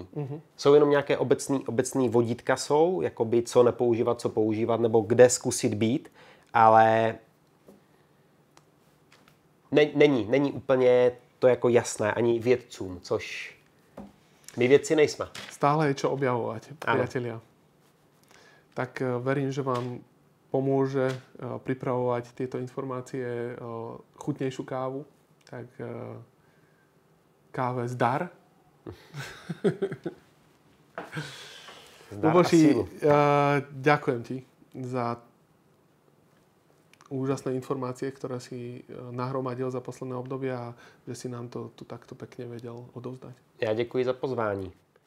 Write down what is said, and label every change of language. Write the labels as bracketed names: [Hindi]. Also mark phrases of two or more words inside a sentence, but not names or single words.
[Czech] Jsou jenom nějaké obecný vodítka jakoby co nepoužívat, co používat, nebo kde zkusit být, ale není úplně to jako jasné ani vědcům, což my vědci nejsme. [Slovak] Stále je čo objavovať, priatelia. Tak verím, že vám pomôže pripravovať tieto informácie chutnejšiu kávu. Tak káve zdar. Luboši, ďakujem ti za úžasné informácie, ktoré si nahromadil za posledné obdobie a že si nám to tu takto pekne vedel odovzdať. [Czech] Já děkuji za pozvání.